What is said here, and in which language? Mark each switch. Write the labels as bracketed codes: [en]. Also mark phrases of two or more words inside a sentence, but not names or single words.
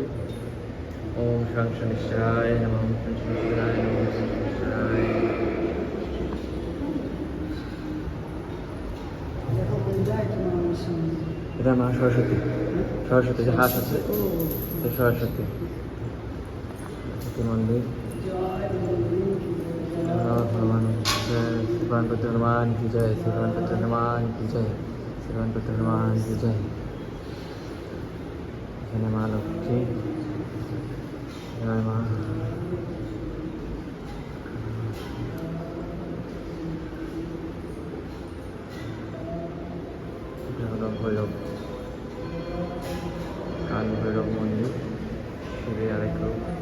[sa] ওম শনিশ্চরায় নমঃ, ওম শনিশ্চরায় নমঃ, ওম শনিশ্চরায়। [bn] দেখো বন্ধুরা, এটা আমার সামনে। এটা মা সরস্বতী, সরস্বতী যে হাত আছে, ও, এটা সরস্বতী মন্দির। [hi] भगवान श्रीवान पुत्र हनुमान की जय, श्रीवान पुत्र हनुमान की जय, श्रीवान पुत्र हनुमान की जय। [bn] এখানে মা লক্ষ্মী, জয় মা। এটা হলো ভৈরব, কাল ভৈরব মন্দির, শিবের আরেক রূপ।